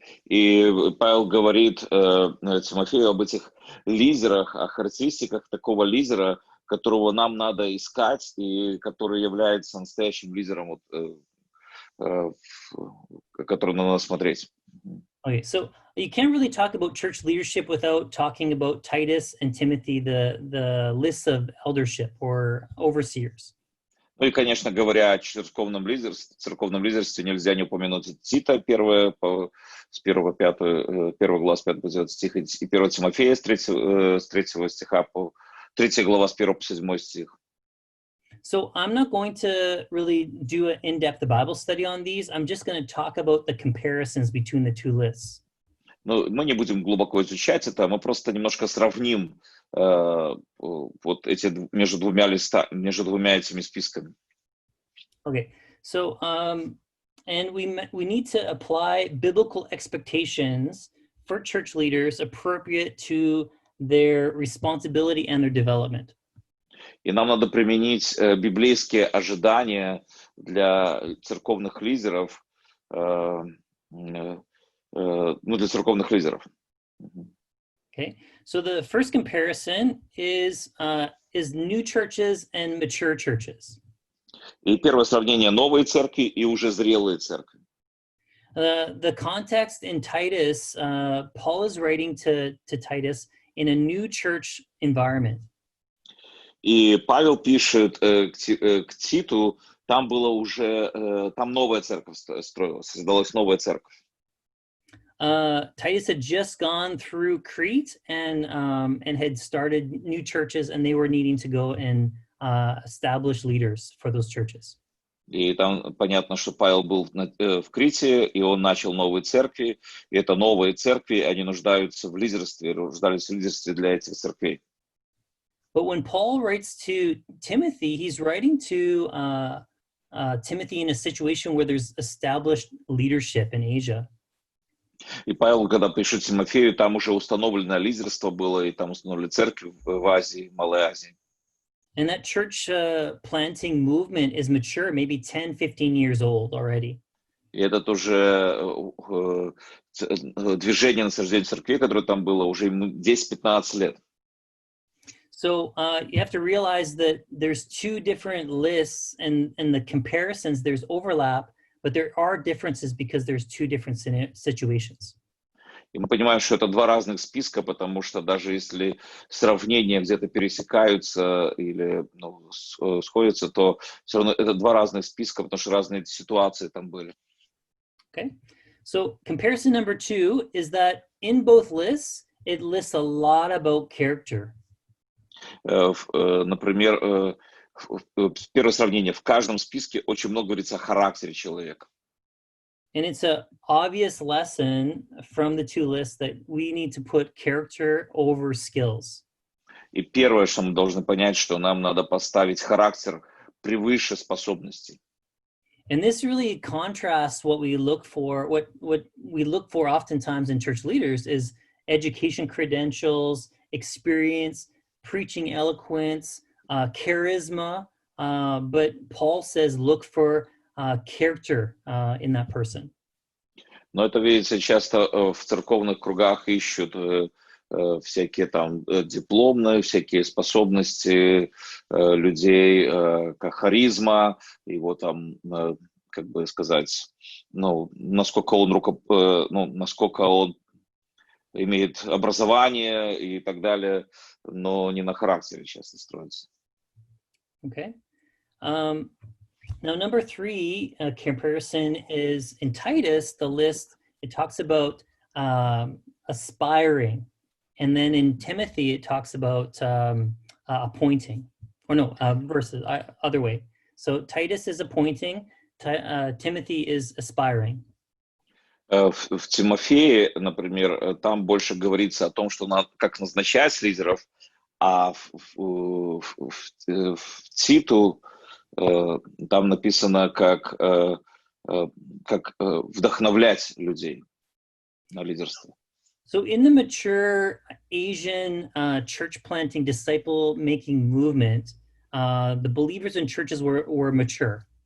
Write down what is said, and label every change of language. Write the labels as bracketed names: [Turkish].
[Russian] И Павел говорит Тимофею об этих лидерах, о характеристиках такого лидера, которого нам надо искать и который является настоящим лидером, который надо смотреть. [English] Okay, so you can't really talk about church leadership without talking about Titus and Timothy, the lists of eldership or overseers. [Russian] Ну и, конечно, говоря о церковном лидерстве, нельзя не упомянуть Тита, 1 глава с 5 по 9 стих, и 1 Тимофея с 3 стиха по 3 глава с 1 по 7 стих. [English] So I'm not going to really do an in-depth Bible study on these. I'm just going to talk about the comparisons between the two lists. [Russian] Но мы не будем глубоко изучать это, мы просто немножко сравним вот эти между двумя этими списками. [English] Okay, so and we need to apply biblical expectations for church leaders appropriate to their responsibility and their development. [Russian] И нам надо применить библейские ожидания для церковных лидеров, для церковных лидеров. [English] Okay, so the first comparison is new churches and mature churches. [Russian] И первое сравнение — новые церкви и уже зрелые церкви. [English] The context in Titus, Paul is writing to Titus in a new church environment. [Russian] И Павел пишет к Титу, там новая церковь строилась, создалась новая церковь. [English] Titus had just gone through Crete and had started new churches, and they were needing to go and establish leaders for those churches. [Russian] И там понятно, что Павел был в Крите, и он начал новые церкви, и это новые церкви, они нуждаются в лидерстве, нуждались в лидерстве для этих церквей. [English] But when Paul writes to Timothy, he's writing to Timothy in a situation where there's established leadership in Asia. [Russian] И Павел, когда пишет Тимофею, там уже установлено лидерство было, и там установили церкви в Азии, в Малой Азии. [English] And that church planting movement is mature, maybe 10, 15 years old already. [Russian] И это уже движение насаждения церквей, которое там было уже 10-15 лет. [English] So you have to realize that there's two different lists, and the comparisons, there's overlap, but there are differences because there's two different situations. [Russian] И мы понимаем, что это два разных списка, потому что даже если сравнения где-то пересекаются или сходятся, то все равно это два разных списка, потому что разные ситуации там были. [English] Okay, so comparison number 2 is that in both lists, it lists a lot about character. [Russian] Например, первое сравнение. В каждом списке очень много говорится о характере человека. [English] And it's an obvious lesson from the two lists that we need to put character over skills. [Russian] И первое, что мы должны понять, что нам надо поставить характер превыше способностей. [English] And this really contrasts what we look for. What we look for oftentimes in church leaders is education credentials, experience, preaching eloquence, charisma. But Paul says, look for character in that person. [Russian] Но это, видите, часто в церковных кругах ищут всякие там дипломные, всякие способности людей, как харизма, его там, как бы сказать, насколько он имеет образование и так далее, но не на характере часто строится. [English] Okay. Now, number 3 comparison is in Titus, the list, it talks about aspiring. And then in Timothy, it talks about appointing. Or no, versus, other way. So Titus is appointing, Timothy is aspiring. [Russian] В Тимофее, например, там больше говорится о том, что надо как назначать лидеров, а в Титу там написано, как вдохновлять людей на лидерство. [English] So in the mature Asian church planting, disciple making movement, the believers in churches were mature.